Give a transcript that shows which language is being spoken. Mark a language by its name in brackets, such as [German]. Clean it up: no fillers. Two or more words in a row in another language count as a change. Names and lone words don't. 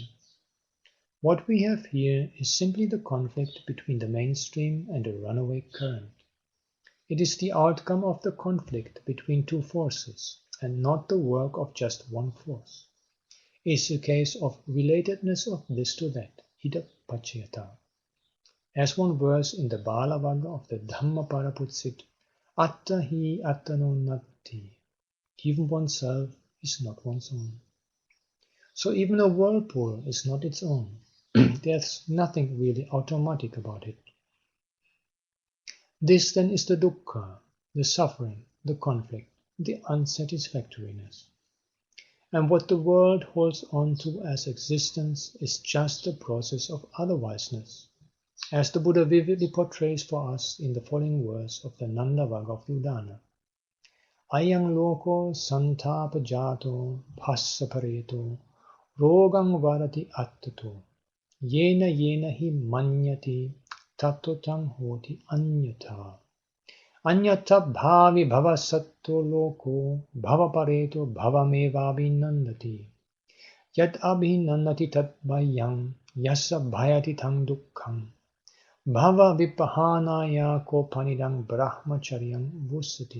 [English] What we have here is simply the conflict between the mainstream and a runaway current. It is the outcome of the conflict between two forces, and not the work of just one force. It is a case of relatedness of this to that, [Pali] ida paccayata. [English] As one verse in the Balavagga of the Dhammapada puts it, [Pali] atta hi attano natti. [English] Even oneself is not one's own. So even a whirlpool is not its own. There's nothing really automatic about it. This then is the dukkha, the suffering, the conflict, the unsatisfactoriness. And what the world holds on to as existence is just the process of otherwiseness, as the Buddha vividly portrays for us in the following verse of the Nandavagga of the Udana. [Pali] Ayang loko santapajato passapareto rogang varati attato yena hi manyati tatotang hoti anyata. Anyata bhavi bhavasatto loko bhavapareto bhavamevabhinandati. Yad abhinandati tat bhayang yasa bhayati tang dukkhang. Bhava vipahanaya kopanidang brahmacharyam vusati.